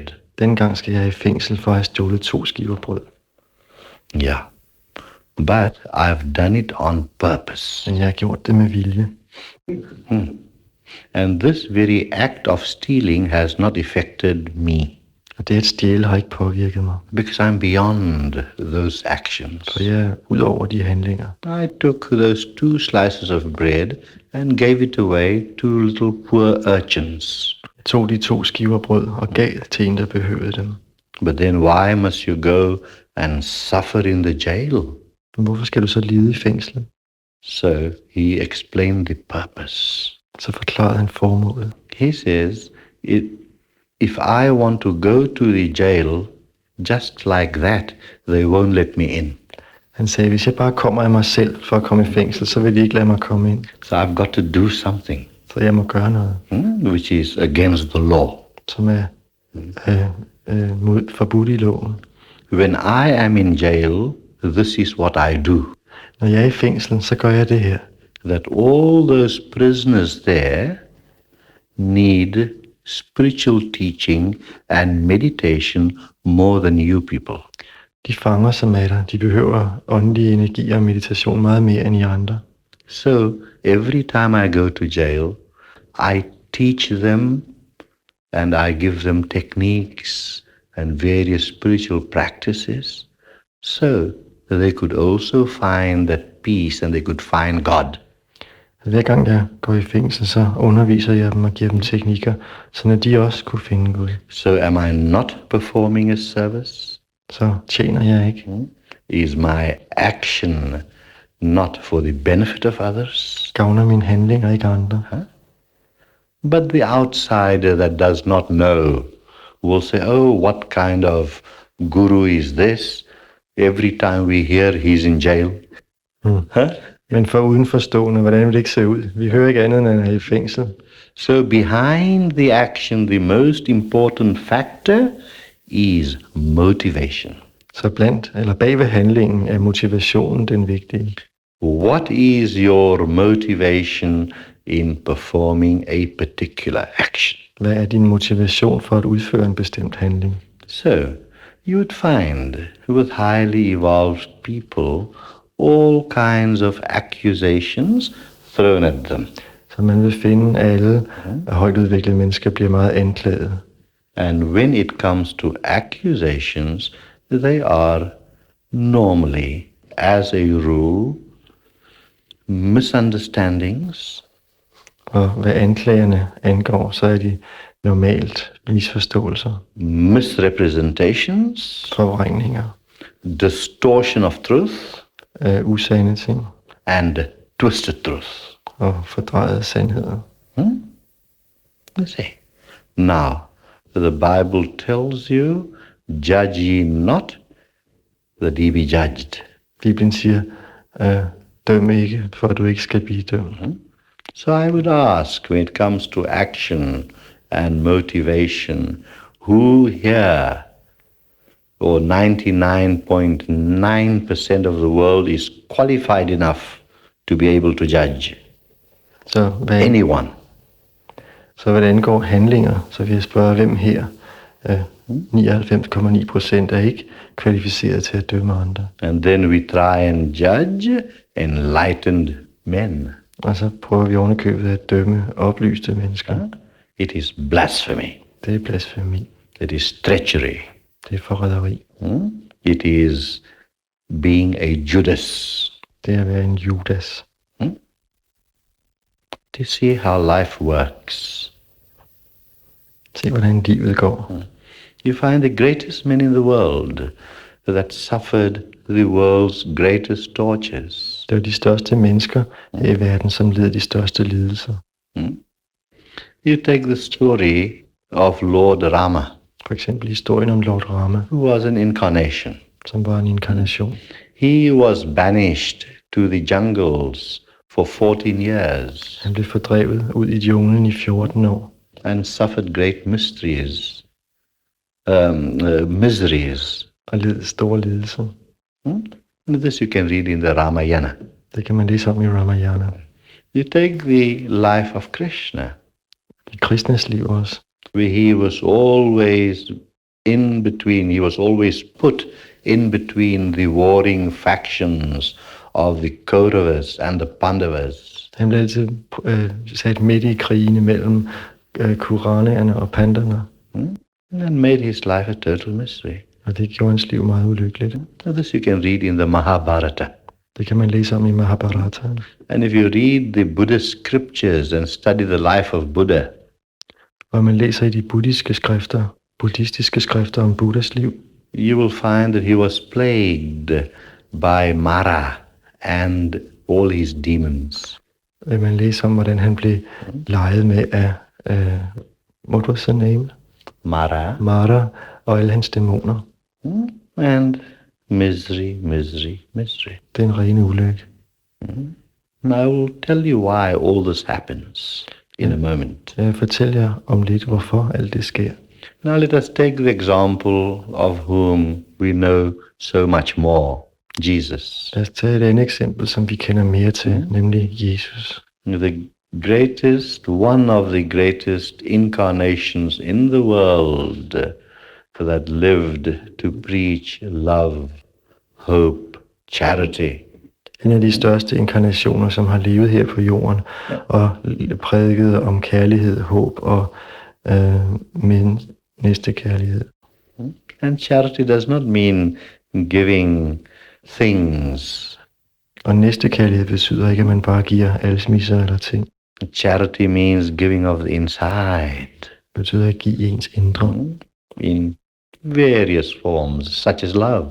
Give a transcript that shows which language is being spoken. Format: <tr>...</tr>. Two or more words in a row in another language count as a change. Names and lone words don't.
<da>Den gang skal jeg i fængsel for at have stjålet 2 skiver brød.</da> <en>Yeah, but I've done it on purpose.</en> <da>Men jeg har gjort det med vilje.</da> <en>And this very act of stealing has not affected me.</en> <da>Og det at stjæle har ikke påvirket mig.</da> <en>Because I'm beyond those actions.</en> <da>For jeg er ud over de handlinger.</da> <en>I took those 2 slices of bread and gave it away to little poor urchins.</en> <da>Jeg tog de 2 skiver brød og gav til en, der behøvede dem.</da> <en>But then why must you go and suffer in the jail?</en> <da>Men hvorfor skal du så lide i fængslet?</da> <en>So he explained the purpose.</en> <da>Så forklarede han formålet.</da> <en>He says, if I want to go to the jail just like that, they won't let me in.</en> <da>Han sagde, hvis jeg bare kommer af mig selv for at komme i fængsel, så vil de ikke lade mig komme ind.</da> <en>So I've got to do something.</en> <da>Så jeg må gøre noget.</da> <en>Which is against the law.</en> <da>Som er forbudt i loven.</da> <en>When I am in jail, this is what I do.</en> <da>Når jeg er i fængsel, så gør jeg det her.</da> <en>That all those prisoners there need spiritual teaching and meditation more than you people.</en> <da>De fanger, som er der, de behøver åndelige energi og meditation meget mere end I andre.</da> <en>So every time I go to jail, I teach them and I give them techniques and various spiritual practices so that they could also find that peace and they could find God.</en> <da>Hver gang jeg går i fængsel, så underviser jeg dem og giver dem teknikker, så de også kunne finde Gud.</da> <en>So am I not performing a service?</en> <da>Så tjener jeg ikke.</da> <en>Is my action not for the benefit of others?</en> <da>Gavner mine handlinger ikke andre?</da> <en>But the outsider that does not know will say, oh, what kind of guru is this? Every time we hear he's in jail.</en> <da>Men for udenforstående, hvordan vil det ikke se ud? Vi hører ikke andet, end han er i fængsel.</da> <en>So behind the action, the most important factor is motivation.</en> <da>Så bag ved handlingen er motivationen den vigtige.</da> <en>What is your motivation in performing a particular action?</en> <da>Hvad er din motivation for at udføre en bestemt handling?</da> <en>So, you would find with highly evolved people all kinds of accusations thrown at them.</en> <da>Så man vil finde, at alle højt udviklede mennesker bliver meget anklaget.</da> <en>And when it comes to accusations, they are normally, as a rule, misunderstandings.</en> <da>Og hvad anklagerne angår, så er de normalt misforståelser,</da> <en>Misrepresentations,</en> <da>forvrængninger,</da> <en>distortion of truth,</en> <da>usande ting</da> <en>and twisted truth.</en> <da>og fordrejede sandheder.</da> <en>You see. Now, the Bible tells you, judge ye not, that ye be judged.</en> <da>Bibelen siger, døm ikke, for at du ikke skal blive dømt.</da> <en>So I would ask, when it comes to action and motivation, who here, or 99.9% of the world, is qualified enough to be able to judge</en> <da>Så</da> <en>anyone?</en> <da>hvad det angår handlinger, så vil jeg spørge, hvem her? 99,9% er ikke kvalificeret til at dømme andre.</da> <en>And then we try and judge enlightened men.</en> <da>Og så prøver vi ovenikøbet at dømme oplyste mennesker.</da> <en>It is blasphemy.</en> <da>Det er blasfemi.</da> <en>It is treachery.</en> <da>Det er forræderi.</da> <en>It is being a Judas.</en> <da>Det er at være en Judas.</da> <en>To see how life works.</en> <da>Se, hvordan livet går.</da> <en>You find the greatest men in the world that suffered the world's greatest tortures.</en> <da>Det er de største mennesker i verden, som led de største lidelser.</da> <en>You take the story of Lord Rama,</en> <da>For eksempel historien om Lord Rama,</da> <en>who was an incarnation.</en> <da>som var en inkarnation.</da> <en>He was banished to the jungles for 14 years</en> <da>Han blev fordrevet ud i junglen i 14 år</da> <en>and suffered great miseries.</en> <da>og led store lidelser.</da> <en>This you can read in the Ramayana.</en> <da>Det kan man læse om i Ramayana.</da> <en>You take the life of Krishna,</en> <da>I Krishnas liv også.</da> <en>where he was always in between, he was always put in between the warring factions of the Kauravas and the Pandavas.</en> <da>Han blev altid sat midt i krigene mellem Kuranierne og Panderne.</da> <en>And made his life a total misery.</en> <da>Og det gjorde hans liv meget ulykkeligt.</da> <en>So this you can read in the Mahabharata.</en> <da>Det kan man læse om i Mahabharata.</da> <en>And if you read the Buddhist scriptures and study the life of Buddha,</en> <da>Og man læser i de buddhistiske skrifter om Buddhas liv,</da> <en>you will find that he was plagued by Mara and all his demons.</en> <da>man læser om, hvordan han blev leget med af,</da> <en>what was her name? Mara.</en> <da>Mara og alle hans dæmoner.</da> <en>And misery, misery, misery.</en> <da>Det er en ren ulykke.</da> <en>And I will tell you why all this happens in a moment.</en> <da>Jeg fortæller jer om lidt, hvorfor alt det sker.</da> <en>Now let us take the example of whom we know so much more, Jesus.</en> <da>Lad os tage et andet eksempel, som vi kender mere til, nemlig Jesus.</da> <en>One of the greatest incarnations in the world that lived to preach love, hope, charity.</en> <da>En af de største inkarnationer, som har levet her på jorden og prædiket om kærlighed, håb og næstekærlighed.</da> <en>And charity does not mean giving things.</en> <da>Og næstekærlighed betyder ikke, at man bare giver alsmisser eller ting.</da> <en>Charity means giving of the inside.</en> <da>Det betyder at give ens indre.</da> <en>In various forms, such as love.</en>